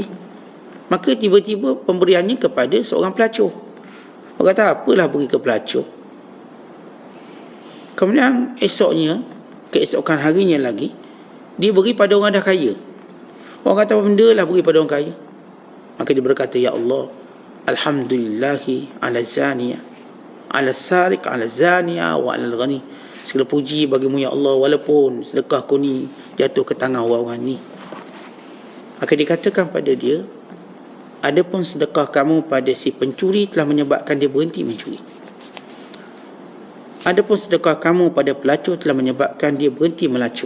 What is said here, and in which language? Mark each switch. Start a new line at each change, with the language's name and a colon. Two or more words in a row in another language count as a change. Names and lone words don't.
Malay: Maka tiba-tiba pemberiannya kepada seorang pelacur. Orang kata, apalah beri ke pelacur. Kemudian esoknya, keesokan harinya lagi, dia beri pada orang dah kaya. Orang kata, apa benda lah beri pada orang kaya. Maka dia berkata,
Arabic: يا الله، الحمد لله على زانية، على سارق، على زانية، وعلى غني.
Malay: Segala puji bagimu
Arabic: يا الله,
Malay: walaupun sedekahku ni jatuh ke tangan orang-orang ni. Maka dikatakan pada dia, adapun sedekah kamu pada si pencuri telah menyebabkan dia berhenti mencuri. Adapun sedekah kamu pada pelacur telah menyebabkan dia berhenti melacur.